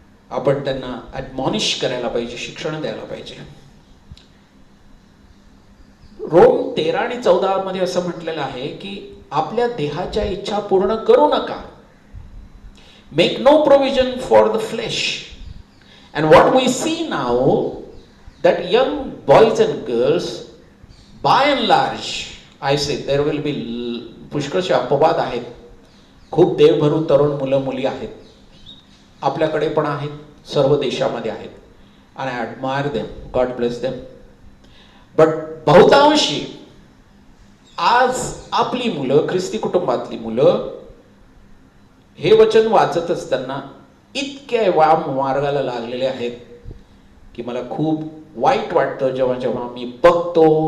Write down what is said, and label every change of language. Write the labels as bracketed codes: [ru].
[mr] आपण त्यांना ॲडमॉनिश करायला पाहिजे, शिक्षण द्यायला पाहिजे. रोम 13 आणि 14 मध्ये असं म्हटलेलं आहे की आपल्या देहाच्या इच्छा पूर्ण करू नका. [en] Make no provision for the flesh. And what we see now, that young boys and girls, by and large, I say there will be [mr] पुष्कळशे अपवाद आहेत. खूप देवभरू तरुण मुलं मुली आहेत, आपल्याकडे पण आहेत, सर्व देशामध्ये आहेत. [en] And I admire them, God bless them. [mr] But बहुतांशी आज आपली मुलं, ख्रिस्ती कुटुंबातली मुलं, हे वचन वाचत असताना इतके वाम मार्गाला लागलेले आहेत की मला खूप वाईट वाटतं जेव्हा जेव्हा मी बघतो.